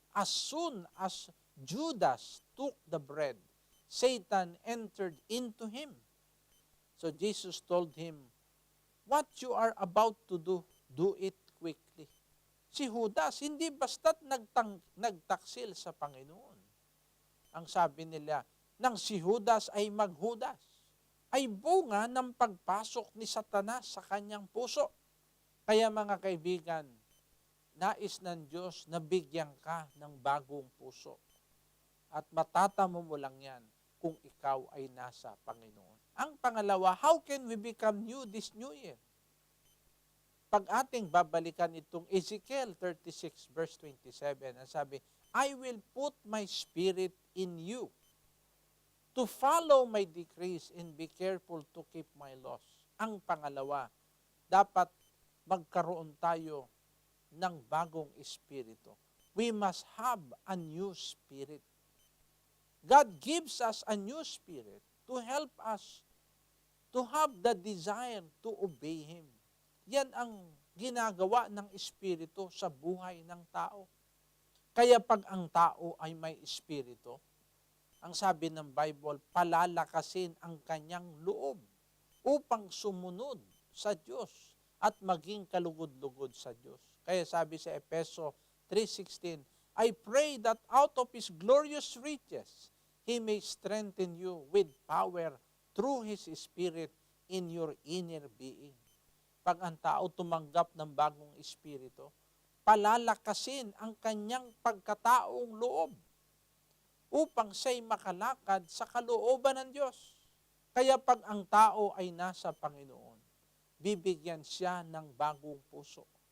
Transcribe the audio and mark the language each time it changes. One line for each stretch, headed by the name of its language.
English: As soon as Judas took the bread, Satan entered into him. So Jesus told him, what you are about to do it quickly.
Filipino: Si Judas, hindi basta't nagtaksil sa Panginoon. Ang sabi nila, nang si Judas ay maghudas, ay bunga ng pagpasok ni Satanas sa kanyang puso. Kaya mga kaibigan, nais ng Diyos na bigyan ka ng bagong puso. At matatamo mo lang yan kung ikaw ay nasa Panginoon. Ang pangalawa,
English: how can we become new this new year?
Filipino: Pag ating babalikan itong Ezekiel 36 verse 27, ang sabi,
English: I will put my spirit in you to follow my decrees and be careful to keep my laws.
Filipino: Ang pangalawa, dapat magkaroon tayo ng bagong espiritu.
English: We must have a new spirit. God gives us a new spirit to help us to have the desire to obey Him.
Filipino: Yan ang ginagawa ng espiritu sa buhay ng tao. Kaya pag ang tao ay may espiritu, ang sabi ng Bible, palalakasin ang kanyang loob upang sumunod sa Diyos at maging kalugod-lugod sa Diyos. Kaya sabi sa Efeso 3:16,
English: I pray that out of His glorious riches, He may strengthen you with power through His Spirit in your inner being.
Filipino: Pag ang tao tumanggap ng bagong espiritu, palalakasin ang kanyang pagkataong loob upang siya'y makalakad sa kalooban ng Diyos. Kaya pag ang tao ay nasa Panginoon, bibigyan siya ng bagong puso.